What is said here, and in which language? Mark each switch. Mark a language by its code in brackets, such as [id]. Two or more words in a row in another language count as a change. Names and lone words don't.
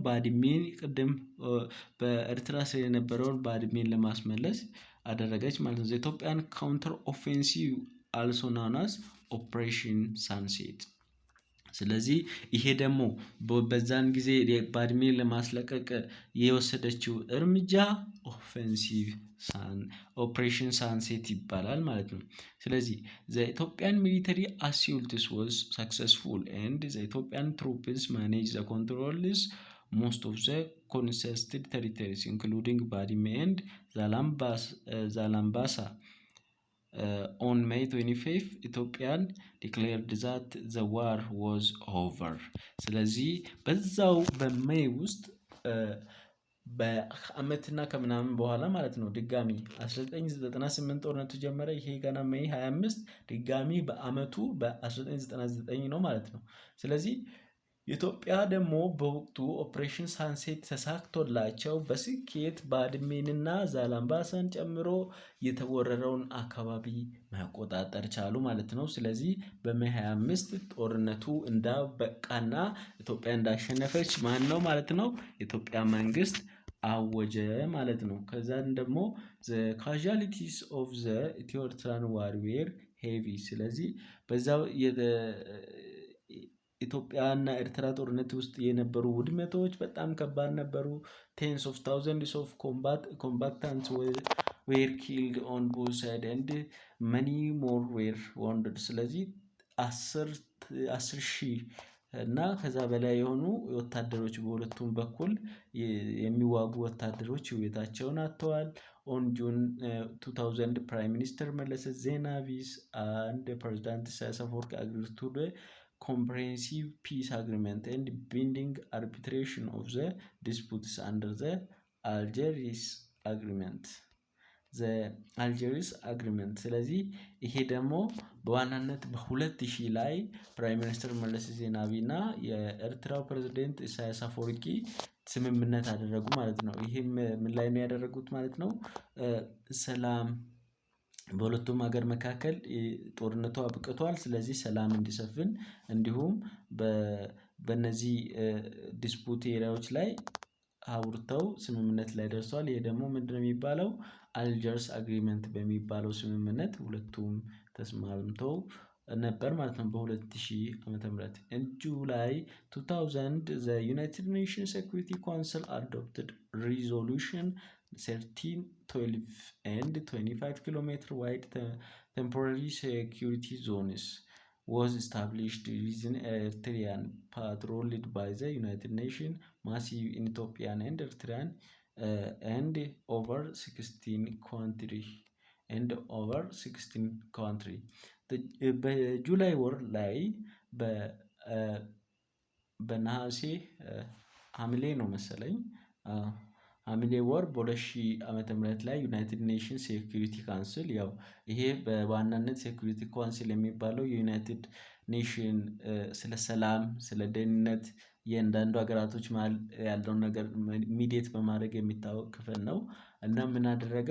[am] ባድሜን ቅድም በኤርትራ ስር የነበረውን ባድሜን ለማስመለስ አደረገች ማለት ነው። ኢትዮጵያን [en] counter offensive also known as Operation Sunset። [am] ስለዚህ ይሄ ደግሞ በዛን ጊዜ ባድሜን ለማስለቀቅ የወሰደችው እርምጃ [en] offensive Operation Sunset [am] ይባላል ማለት ነው። ስለዚህ [en] the Ethiopian military assault was successful and the Ethiopian troops managed the controls most of the contested territories including Badime and Zalambasa. On May 25 Ethiopian declared that the war was over። [am] ስለዚህ በዛው በሜይ ውስጥ በአመትና ከምናምን በኋላ ማለት ነው ድጋሚ 1998 ጦርነቱ ጀመረ። ይሄ ገና ሜይ 25 ድጋሚ በአመቱ በ1999 ነው ማለት ነው። ስለዚህ ኢትዮጵያ ደግሞ በወቅቱ [en] Operation Sunset [am] ተሳክቶላቸው በስኬት ባድሜንና ዛላምባሳን ጨምሮ የተወረረውን አካባቢ መቆጣጠር ቻሉ ማለት ነው። ስለዚህ በሜይ 25 ጦርነቱ እንዳበቃና ኢትዮጵያ እንዳሸነፈች ማን ነው ማለት ነው? የኢትዮጵያ መንግስት አወጀ ማለት ነው። ከዛን ደግሞ [en] the casualties of the Ethio-Eritrean war were heavy። [am] ስለዚህ በዛው ኢትዮጵያና ኤርትራ ጦርነት ውስጥ የነበሩ ውድመቶች በጣም ከባድ ነበሩ። [en] tens of thousands of combatants were killed on both sides and many more were wounded። ስለዚህ [am] 10,000 እና ከዛ በላይ የሆኑ ወታደሮች በሁለቱም በኩል የሚዋጉ ወታደሮች ህይወታቸውን አጥተዋል። [en] on June 2000 Prime Minister መለስ ዜናዊ and President ኢሳያስ አፈወርቂ agreed to the comprehensive peace agreement and binding arbitration of the disputes under the Algiers [am] agreement። ስለዚህ ይሄ ደግሞ በዋናነት በ2000 ላይ [en] Prime Minister [am] መለስ ዜናዊ እና የኤርትራው ፕሬዝዳንት ኢሳያስ አፈወርቂ ስምምነት አደረጉ ማለት ነው። ይሄም ምን ላይ ነው ያደረጉት ማለት ነው? ሰላም በሁለቱም ሀገር መካከል ጦርነቱ አብቅቷል። ስለዚህ ሰላም እንዲሰፍን እንዲሁም በነዚህ [en] dispute areas [am] ላይ አውርተው ስምምነት ላይ ደርሷል። ይሄ ደግሞ ምንድነው የሚባለው? አልጀርስ አግሪመንት በሚባለው ስምምነት ሁለቱም ተስማምተው ነበር ማለት ነው። በ2000 ዓ.ም [en] in July 2000 the United Nations Security Council adopted resolution 1312 and 25 km wide temporary security zones was established within Eritrean patrolled by the United Nations massive in Ethiopian and Eritrean and over 16 [am] country በጁላይ ወር ላይ በነሐሴ ሐምሌ ነው መሰለኝ ሐምሌ ወር በ2000 ዓመተ ምህረት ላይ ዩናይትድ ኔሽንስ ሴኩሪቲ ካውንስል ያው ይሄ በዋናነት ሴኩሪቲ ካውንስል የሚባለው የዩናይትድ ኔሽን ስለ ሰላም ስለ ደህንነት የእያንዳንዱ ሀገራቶች መሀል ያለውን ነገር ሚዲየት በማድረግ የሚታወቅ ክፍል ነው። እና ምን አደረገ?